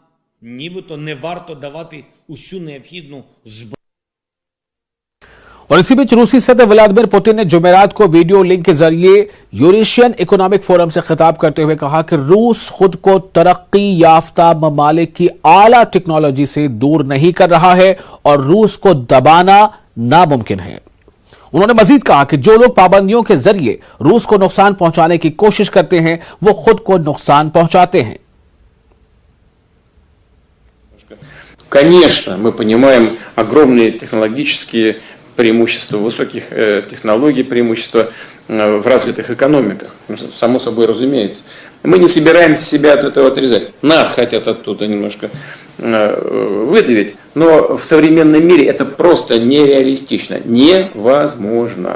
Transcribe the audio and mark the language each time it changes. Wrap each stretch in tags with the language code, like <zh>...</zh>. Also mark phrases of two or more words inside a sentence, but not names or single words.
<ur>اور اسی بیچ روسی صدر ولادیمیر پوتن نے جمعرات کو</ur> <en>video link</en> <ur>کے ذریعے یوریشین اکنامک فورم سے خطاب کرتے ہوئے کہا کہ روس خود کو ترقی یافتہ ممالک کی اعلیٰ ٹیکنالوجی سے دور نہیں کر رہا ہے اور روس کو دبانا ناممکن ہے. انہوں نے مزید کہا کہ جو لوگ پابندیوں کے ذریعے روس کو نقصان پہنچانے کی کوشش کرتے ہیں وہ خود کو نقصان پہنچاتے ہیں.</ur> <ru>Конечно, мы понимаем огромные технологические преимущества, высоких технологий, преимущества в развитых экономиках. Само собой разумеется. Мы не собираемся себя от этого отрезать. Нас хотят оттуда немножко выдавить, но в современном мире это просто нереалистично, невозможно.</ru>